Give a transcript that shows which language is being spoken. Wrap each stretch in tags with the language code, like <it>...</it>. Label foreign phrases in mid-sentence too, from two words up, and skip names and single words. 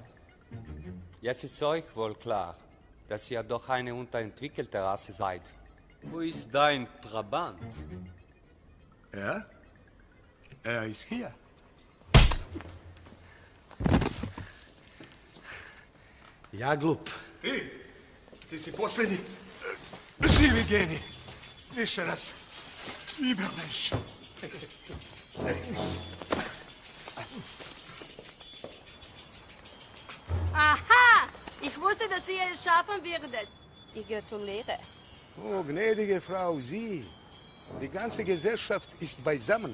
<de>Jetzt ist euch wohl klar, dass ihr doch eine unterentwickelte Rasse seid. Wo ist dein Trabant? Er ist hier. Ja,</de> <hr>glup. Ti si posljednji živi genij. Više raz.</hr> <de>Übermensch. Aha! Ich wusste, dass ihr es schaffen würdet. Ich gratuliere. Oh, gnädige Frau, Sie. Die ganze Gesellschaft ist beisammen.</de>